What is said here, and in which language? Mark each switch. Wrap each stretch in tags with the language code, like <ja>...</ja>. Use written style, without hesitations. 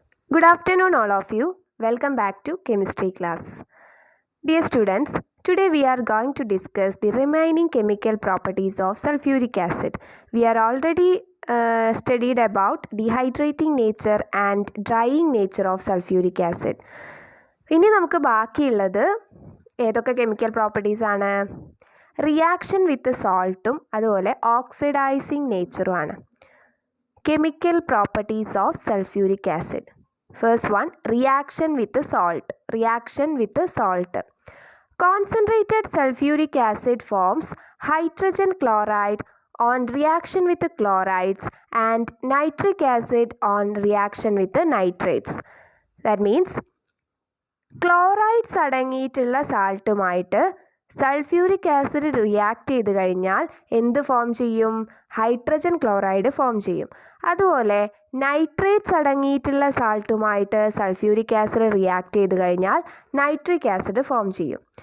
<en>Good afternoon, all of you. Welcome back to chemistry class. Dear students, today we are going to discuss the remaining chemical properties of sulfuric acid. We are already studied about dehydrating nature and drying nature of sulfuric acid.</en> <ml>ഇനി നമുക്ക് ബാക്കിയുള്ളത് ഏതൊക്കെ chemical properties ആണ്? Reaction with സോൾട്ടും അതുപോലെ oxidising നേച്ചറുമാണ്.</ml> <en>Chemical properties of sulphuric acid. First one, reaction with the salt. Reaction with the salt. Concentrated sulfuric acid forms hydrogen chloride on reaction with the chlorides and nitric acid on reaction with the nitrates. That means</en> <ml>chlorides അടങ്ങിയിട്ടുള്ള സാൾട്ടുമായിട്ട് sulphuric acid react ചെയ്ത് കഴിഞ്ഞാൽ എന്ത് form ചെയ്യും? Hydrogen chloride form ചെയ്യും. അതുപോലെ nitrates അടങ്ങിയിട്ടുള്ള സാൾട്ടുമായിട്ട് sulphuric acid react ചെയ്ത് കഴിഞ്ഞാൽ നൈട്രിക് ആസിഡ് ഫോം ചെയ്യും.</ml>